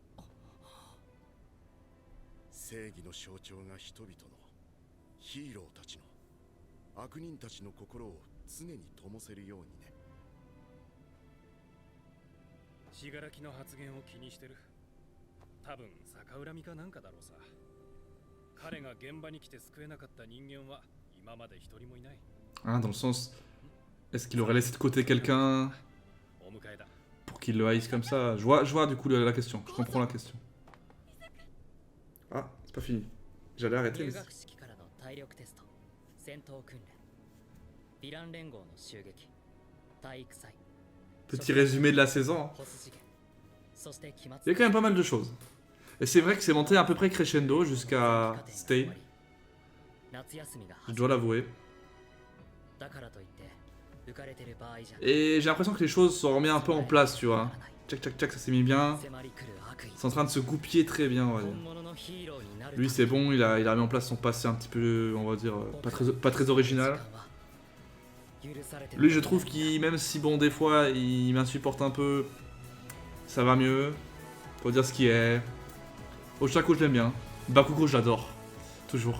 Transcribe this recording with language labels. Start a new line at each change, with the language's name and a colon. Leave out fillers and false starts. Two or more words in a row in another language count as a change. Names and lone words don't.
Japanese: 正義の象徴が人々の、ヒーローたちの、悪人たちの心を常に灯せるようにね。死柄木の発言を気にしてる。多分逆恨みかなんかだろうさ。彼が現場に来て救えなかった人間は今まで一人もいない。
French: Ah, dans le sens. Est-ce qu'il aurait laissé de côté quelqu'un
Japanese: お迎えだ。
French: pour qu'il le haïsse comme ça? Je vois du coup la question. Je comprends la question. Ah, c'est pas fini. J'allais arrêter,
Japanese: 入
French: mais.
Japanese: 学式からの体力テスト、戦闘訓練、ヴィラン連合の襲撃、体育祭、
French: Petit résumé de la saison. Hein.
Japanese: ボス事件、そして期末。
French: Il y a quand même pas mal de choses. Et c'est vrai que c'est monté à peu près crescendo jusqu'à Stay.
Japanese: 夏休みが
French: Je dois l'avouer.
Japanese: だからといって浮かれてる場合じゃ。
French: Et j'ai l'impression que les choses sont remises un peu en place, tu vois. Tchac tchac tchac, ça s'est mis bien.
Japanese: 迫り来る悪意。
French: C'est en train de se goupiller très bien, on va
Japanese: 本
French: dire.
Japanese: 物のヒーローになる。
French: Lui, c'est bon, il a mis en place son passé un petit peu, on va dire, pas très original. Lui, je trouve qu'il, même si bon, des fois, il m'insupporte un peu, ça va mieux. Faut dire ce qui est. Oshako, je l'aime bien. Bakugo, je l'adore. Toujours.